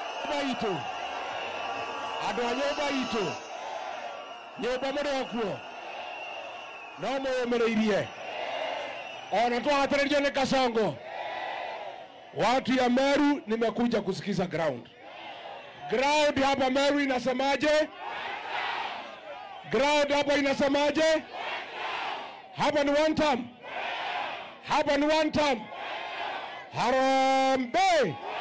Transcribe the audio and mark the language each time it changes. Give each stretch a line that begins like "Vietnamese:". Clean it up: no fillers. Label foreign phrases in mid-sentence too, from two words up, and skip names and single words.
Meru: itu ado nyumba itu nyumba murekuo no mumereirie ona twatererio ni Kasongo.
Swahili: Watu ya Meru nimekuja kusikiza ground hapa Meru inasemaje? Ground hapa inasemaje? Hapa ni
English: one term.
Swahili: Hapa ni
English: one term.
Swahili: Harambee!